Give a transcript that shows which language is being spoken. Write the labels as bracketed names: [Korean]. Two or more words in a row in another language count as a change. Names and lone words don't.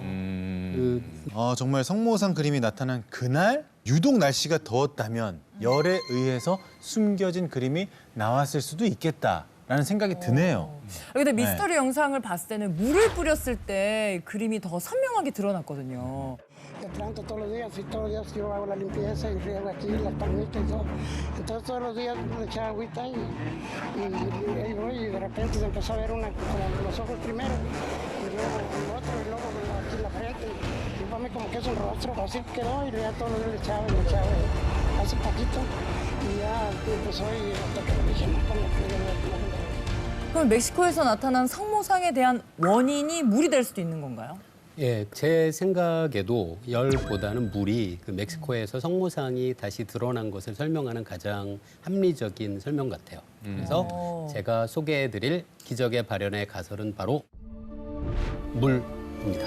[Korean] 정말 성모상 그림이 나타난 그날 유독 날씨가 더웠다면 열에 의해서 숨겨진 그림이 나왔을 수도 있겠다라는 생각이 드네요. 근데 미스터리 영상을 봤을 때는 물을 뿌렸을 때 그림이 더 선명하게 드러났거든요. [Spanish] Te planto todos los días y todos los días yo hago la limpieza y riego aquí las palmitas y todo. Entonces todos los días le echaba agüita y ahí voy y de repente se empezó a ver una como los ojos primero y luego el otro y luego aquí la frente y para mí como que es un rostro, así quedó y ya todos los días le echaba hace poquito y ya empezó y hasta que lo dije no, con la [Korean] 그럼 멕시코에서 나타난 성모상에 대한 원인이 물이 될 수도 있는 건가요? 예, 제 생각에도 열보다는 물이 그 멕시코에서 성모상이 다시 드러난 것을 설명하는 가장 합리적인 설명 같아요. 그래서 제가 소개해드릴 기적의 발현의 가설은 바로 물입니다.